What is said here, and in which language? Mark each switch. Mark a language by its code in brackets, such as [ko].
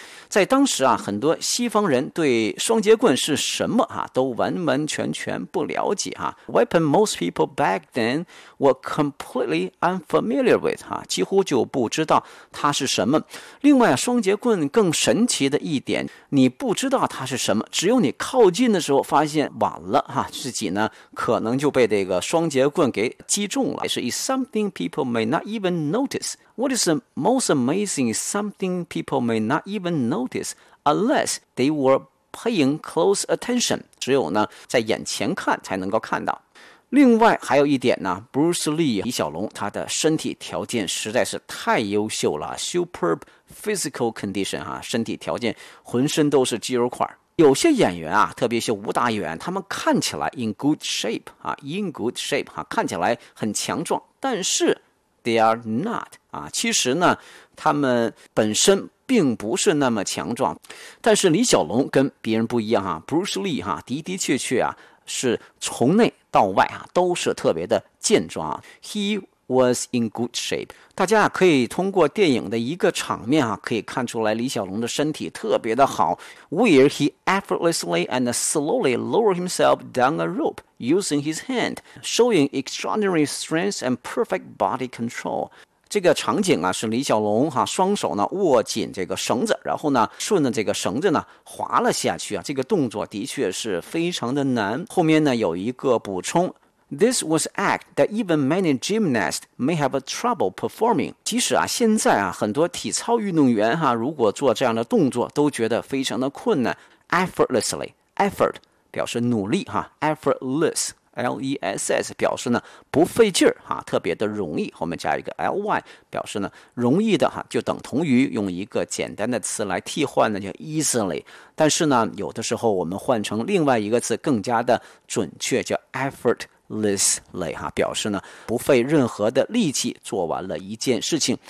[zh] 在当时很多西方人对双节棍是什么都完完全全不了解 [en] Weapon most people back then were completely unfamiliar with [zh] 几乎就不知道它是什么。另外双节棍更神奇的一点，你不知道它是什么，只有你靠近的时候发现晚了自己呢可能就被这个双节棍给击中了。 [en] It's something people may not even noticeWhat is the most amazing is something people may not even notice unless they were paying close attention. [zh] 只有呢在眼前看才能够看到。另外还有一点呢， Bruce Lee 李小龙他的身体条件实在是太优秀了， [en] superb physical condition [zh] 身体条件浑身都是肌肉块。有些演员特别是武打演员，他们看起来 [en] in good shape [zh] 看起来很强壮，但是 [en] They are not [zh] 其实呢他们本身并不是那么强壮，但是李小龙跟别人不一样Bruce Lee 的的确确是从内到外都是特别的健壮。 [en] He was in good shape， [zh] 大家可以通过电影的一个场面可以看出来李小龙的身体特别的好。 [en] Where he effortlessly and slowly lowered himself down a ropeusing his hand, showing extraordinary strength and perfect body control. [zh] 这个场景是李小龙双手呢握紧这个绳子，然后呢顺着这个绳子呢滑了下去这个动作的确是非常的难。后面呢有一个补充， [en] This was an act that even many gymnasts may have trouble performing. [zh] 即使现在很多体操运动员如果做这样的动作都觉得非常的困难。 Effortlessly, effort,表示努力effortless L-E-S-S 表示呢不费劲特别的容易，后面加一个 L-Y 表示呢容易的就等同于用一个简单的词来替换呢叫 easily， 但是呢有的时候我们换成另外一个词更加的准确叫 effortlessly 表示呢不费任何的力气做完了一件事情。